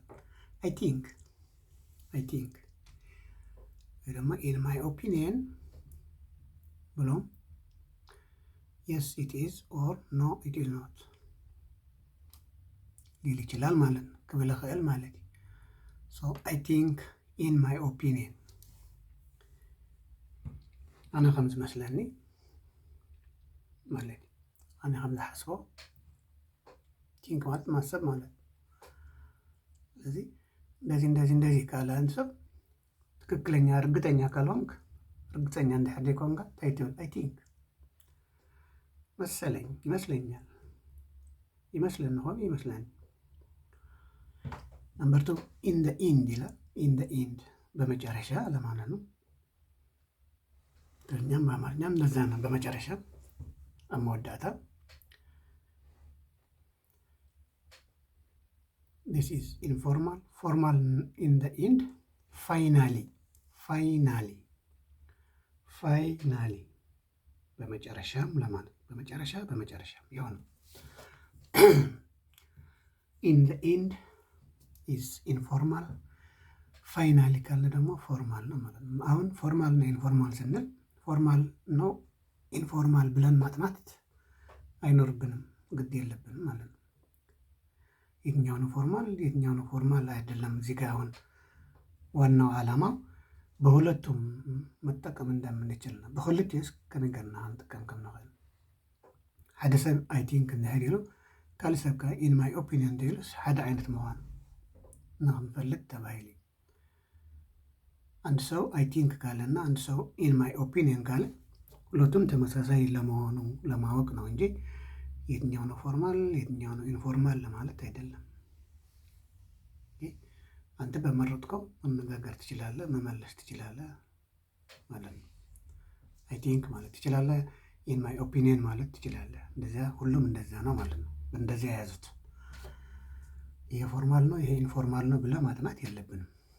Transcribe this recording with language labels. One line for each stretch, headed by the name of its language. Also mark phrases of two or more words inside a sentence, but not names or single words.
English: I think
Amharic: ወይ ደግሞ
English: in my opinion ብሎ yes it is or no it is not
Amharic: ሊል ይችላል ማለት ነው።
Tigrinya: ክብል ክእል ማለት
English: so I think in my opinion
Tigrinya: ኣነ ከም ዝመስለኒ ማለት ኣነ ከም ዝሓስቦ ቲንክ ማለት ማሰብ ማለት።
Amharic: ስለዚህ እንደዚህ ካለ አንድ ሰው ትክክለኛ እርግጠኛ ካልሆንክ
Tigrinya: እርግጠኛ እንድሕር ዘይኮንካ እንታይ ትብል?
English: I think
Amharic: መሰለኝ፣ ይመስለኛል፣ ይመስለኒ። ነምበር 2
English: in the end
Amharic: ይላል።
English: in the end
Amharic: በመጨረሻ ለማለት ነው። ትግርኛም በአማርኛም እንደዛ ነው። በመጨረሻ አመወዳታ
English: this is informal። formal in the end finally
Amharic: በመጨረሻም ለማለት በመጨረሻም የሆነ
English: in the end is informal።
Amharic: ፋይናሊ ካለ ደግሞ ፎርማል ነው ማለት ነው። አሁን ፎርማል እና ኢንፎርማል ስንል ፎርማል ነው ኢንፎርማል ብለን ማጥናት አይኖርብንም፣ ግድ የለብንም ማለት ነው። የትኛው ነው ፎርማል አይደለም። እዚህ ጋር አሁን ዋናው ዓላማው በሁለቱም መጠቀም እንደምንችል ነው።
Tigrinya: በሁለቱስ ከነገርና አንጥቀም ከምንሆን ሓደ ሰብ
English: I think
Tigrinya: እንድሕር ኢሉ ካልእ ሰብ ከ
English: in my opinion
Tigrinya: እንድኢሉስ ሓደ ዓይነት ምዃኑ ንክንፈልጥ ተባሂሉ
Amharic: አንድ ሰው
English: I think
Amharic: ካለና አንድ ሰው
English: in my opinion
Amharic: ካለ ሁለቱም ተመሳሳይ ለመሆኑ ለማወቅ ነው እንጂ የትኛው ነው ፎርማል የትኛው ነው ኢንፎርማል ለማለት አይደለም። አንተ በመረጥከው መነጋገር ትችላለህ፣ መመለስ ትችላለህ ማለት ነው።
English: I think
Amharic: ማለት ትችላለህ፣
English: in my opinion
Amharic: ማለት ትችላለህ። እንደዚያ ሁሉም እንደዛ ነው ማለት ነው። እንደዚያ የያዙት ይሄ ፎርማል ነው ይሄ ኢንፎርማል ነው ብለህ ማጥናት የለብንም።